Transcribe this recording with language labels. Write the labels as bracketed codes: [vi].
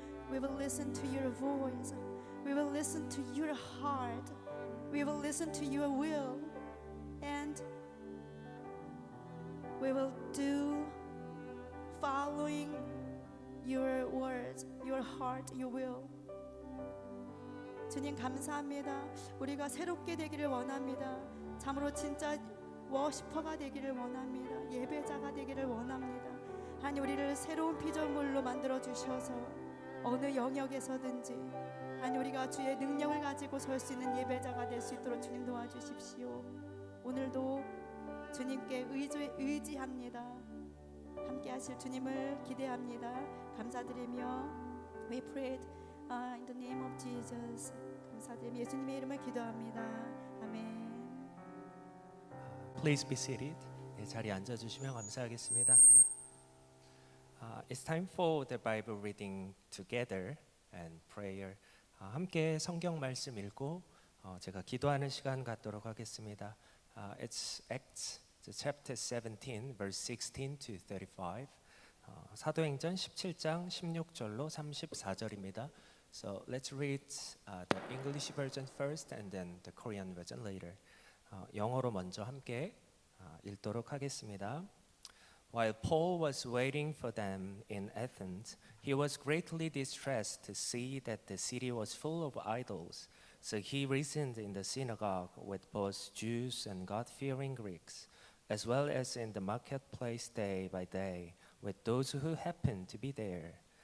[en] We will listen to your voice. We will listen to your heart. We will listen to your will. And we will do following your words, your heart, your will. [ko] 주님 감사합니다. 우리가 새롭게 되기를 원합니다. 참으로 진짜 워시퍼가 되기를 원합니다. 예배자가 되기를 원합니다. 하나님 우리를 새로운 피조물로 만들어 주셔서 어느 영역에서든지 하나님 우리가 주의 능력을 가지고 설 수 있는 예배자가 될 수 있도록 주님 도와주십시오. 오늘도 주님께 의지합니다. 함께 하실 주님을 기대합니다. 감사드리며 [en] We prayed in the name of Jesus. [ko] 감사드리며 예수님의 이름을 기도합니다. 아멘. [en] Please be seated. [ko] 네, 자리에 앉아주시면 감사하겠습니다. [en] It's time for the Bible reading together and prayer. [ko] 함께 성경 말씀 읽고 제가 기도하는 시간 갖도록 하겠습니다. [en] It's Acts chapter 17, verse 16 to 35. [ko] 사도행전 17장 16절로 34절입니다. [en] So let's read the English version first and then the Korean version later. [ko] 영어로 먼저 함께 읽도록 하겠습니다. [en] While Paul was waiting for them in Athens, he was greatly distressed to see that the city was full of idols. So he reasoned in the synagogue with both Jews and God-fearing Greeks, as well as in the marketplace day by day with those who happened to be there.